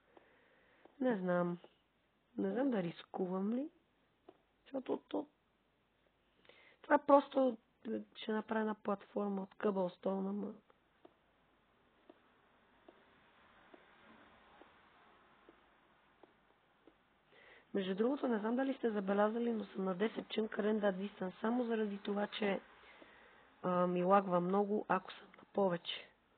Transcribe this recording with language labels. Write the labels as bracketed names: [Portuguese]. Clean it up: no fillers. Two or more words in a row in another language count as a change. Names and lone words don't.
[Bulgarian] Не знам. Не знам да рискувам ли, защото това просто ще направя една платформа от Cobblestone, ама... Между другото, не знам дали сте забелязали, но съм на 10 [English] chunk render distance, [Bulgarian] само заради това, че ми лагва много, ако съм на повече.